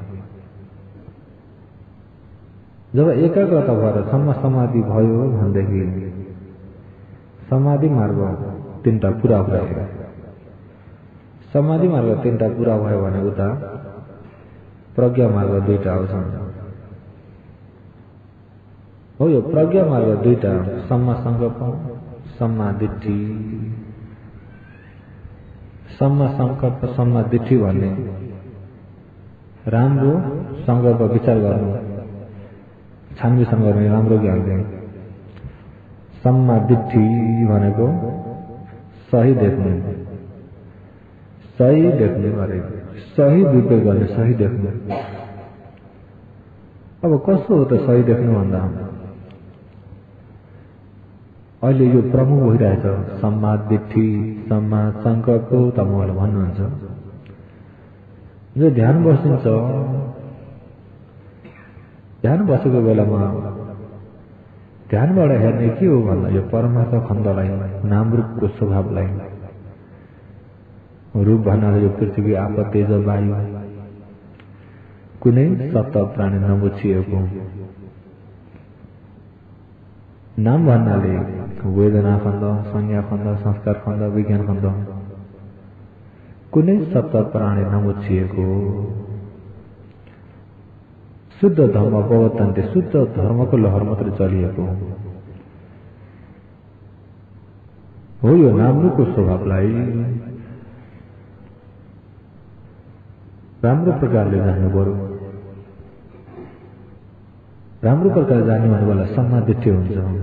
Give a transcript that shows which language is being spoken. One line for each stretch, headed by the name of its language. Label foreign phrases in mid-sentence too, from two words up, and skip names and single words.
Nepali: जब एकाग्रता भएर
Pali: सम्मा समाधि
Nepali: भयो भनेदेखि समाधि मार्ग 3टा पुरा भयो। समाधि मार्ग 3टा पुरा भयो भने उता प्रज्ञा मार्ग 2टा आउँछन्। हो यो प्रज्ञा मार्ग 2टा
Pali: सम्मा संकल्प, सम्मा दिट्ठी। सम्मा संकल्प, सम्मा दिट्ठी
Nepali: भन्ने राम्रो संकल्प विचार गर्नु, छानबिन गर्ने, राम्रो ज्ञान दिने।
Pali: सम्मा दिट्ठी
Nepali: भनेको सही देख्नु, सही देख्नु अरे सही विवेक गर्ने, सही देख्नु। अब कस्तो हो त सही देख्नु भन्दा अहिले यो प्रमुख भइरहेछ
Pali: सम्मा दिट्ठी, सम्मा संकल्प
Nepali: तपाईँहरूले भन्नुहुन्छ। जो ध्यान बसिन्छ, ध्यान बसेको बेलामा ध्यानबाट हेर्ने के हो भन्दा यो परमार्थ खण्डलाई, नाम रूपको स्वभावलाई। रूप भन्नाले यो पृथ्वी, आप, तेज, वायु, कुनै सप्त प्राणी नमुछिएको। नाम भन्नाले वेदना खण्ड, संज्ञा खण्ड, संस्कार खण्ड, विज्ञान खण्ड, कुनै सप्त प्राणी नमुछिएको
Sanskrit: शुद्ध धर्म प्रवर्तन्ते,
Nepali: शुद्ध धर्मको लहर मात्र चलिएको हो। यो नामको स्वभावलाई राम्रो प्रकारले जान्नु पर्यो। राम्रो प्रकारले जान्नु भनेको सम्मादिट्ठी हुन्छ।